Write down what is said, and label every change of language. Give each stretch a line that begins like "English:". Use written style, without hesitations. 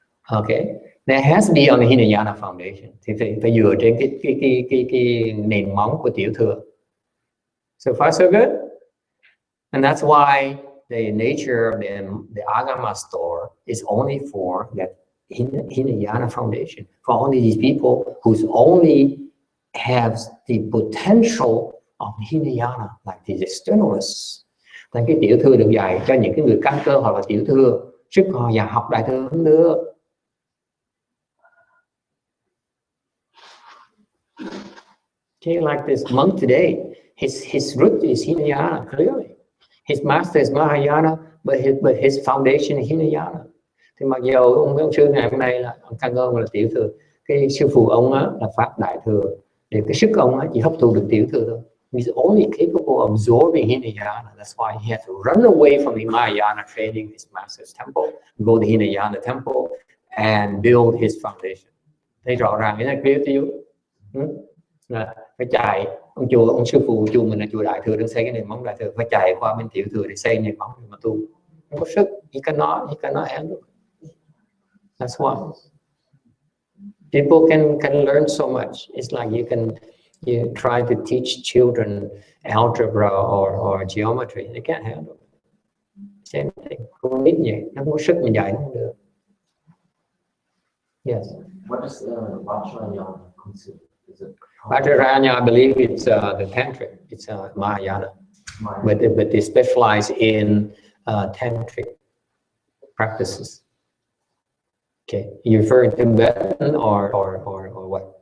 English: Okay, that has to be on the Hinayana foundation.
Vietnamese: Thì phải dựa trên cái nền móng của tiểu thừa.
English: So far so good, and that's why the nature of the Agama store is only for that Hinayana foundation, for only these people who's only have the potential of Hinayana, like these externalists.
Vietnamese: Thành cái tiểu thừa được dạy cho những cái người căn cơ hoặc là tiểu thừa, sức họ và học đại thừa không được.
English: Okay, like this monk today, his root is Hinayana, clearly. His master is Mahayana, but his foundation is Hinayana.
Vietnamese: Thì mặc dù ông sư ngày hôm nay là căn cơ là tiểu thừa, cái sư phụ ông á là pháp đại thừa, để cái sức ông á chỉ hấp thụ được tiểu thừa thôi.
English: He's only capable of absorbing Hinayana. That's why he had to run away from the Mahayana training in his master's temple, go to Hinayana temple, and build his foundation.
Vietnamese: Thấy rõ ràng cái này
English: clear to you?
Vietnamese: Phải chạy ông sư phụ chùa mình là chùa đại thừa đang xây cái nền móng đại thừa, phải chạy qua bên tiểu thừa để xây nền móng mà tu. Không có sức,
English: he cannot handle. That's why people can learn so much. It's like you try to teach children algebra or geometry, they can't handle it. Same thing.
Vietnamese: Con nít vậy, nó không có sức mình dạy nó không được.
English: Yes. What is Vajrayana considered? Is it Vajrayana, I believe it's the tantric. It's Mahayana, but they specialize in tantric practices. Okay, you referring to Tibetan or what?